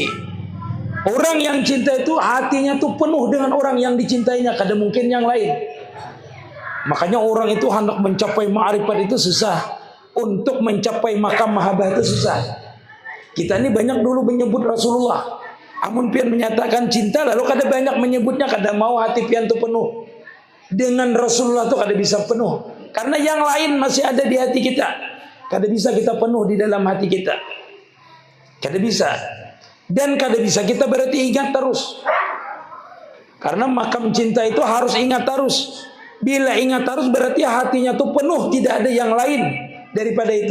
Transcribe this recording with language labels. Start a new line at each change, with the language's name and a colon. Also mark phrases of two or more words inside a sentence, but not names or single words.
Indonesian: Orang yang cinta itu hatinya tuh penuh dengan orang yang dicintainya, kada mungkin yang lain. Makanya orang itu hendak mencapai ma'rifat itu susah. Untuk mencapai makam mahabbah itu susah. Kita ini banyak dulu menyebut Rasulullah.
Banjar: Amun pian menyatakan cinta lalu kada banyak menyebutnya, kada mau hati pian itu penuh.
Indonesian: Dengan Rasulullah itu kada bisa penuh. Karena yang lain masih ada di hati kita. Kada bisa kita penuh di dalam hati kita.
Banjar: Kada bisa.
Indonesian: Dan kada bisa kita berarti ingat terus. Karena makam cinta itu harus ingat terus. Bila ingat terus berarti hatinya tuh penuh, tidak ada yang lain daripada itu.